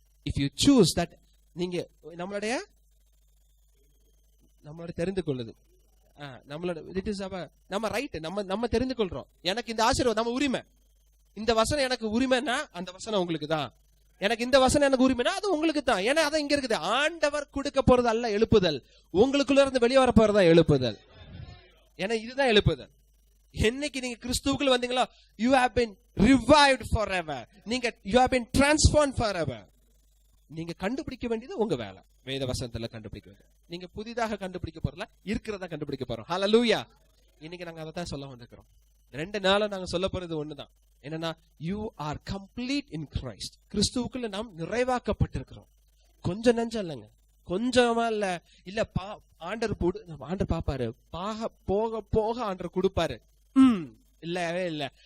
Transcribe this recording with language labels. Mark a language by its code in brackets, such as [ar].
[en] If you choose that, [ta] நீங்க நம்மளுடைய தெரிந்து கொள்ளுது, நம்மளோட [en] it is our [ta] நம்ம ரைட், நம்ம தெரிந்து கொள்றோம். எனக்கு இந்த ஆசீர்வாதம் நம்ம உரிமை, இந்த வசனம் எனக்கு உரிமைன்னா அந்த வசனம் உங்களுக்கு தான். எனக்கு இந்த வசனம் எனக்கு உரிமைனா அது உங்களுக்கு தான். ஏன்னா அதான் இங்க இருக்குது. ஆண்டவர் கொடுக்க போறது அல்ல எழுப்புதல், உங்களுக்குள்ள இருந்து வெளியே வர போறதா எழுப்புதல். ஏன்னா இதுதான் எழுப்புதல். என்னைக்கு நீங்க கிறிஸ்துவுக்குள்ள வந்தீங்களோ, [en] you have been revived forever. நீங்க you have been transformed forever. [ta] நீங்க கண்டுபிடிக்க வேண்டியது உங்க வேலை. வேத வசனத்துல கண்டுபிடிக்க வேண்டியது. நீங்க புதிதாக கண்டுபிடிக்க போறல, இருக்கிறதா கண்டுபிடிக்க போறோம். ஹல்லேலூயா. இன்னைக்கு நாங்க அதை தான் சொல்ல வந்திருக்கிறோம். 2 நாளா நாங்க சொல்ல போறது ஒண்ணுதான். [en] என்னன்னா, you are complete in Christ. [ta] கிறிஸ்துவுக்குள்ள நாம் நிறைவாக்கப்பட்டிருக்கிறோம். கொஞ்சம் நஞ்சம் இல்லைங்க, கொஞ்சமா இல்ல ஆண்டர் பாப்பாரு, போக போக ஆண்டர் கொடுப்பாரு. இல்லவே இல்ல.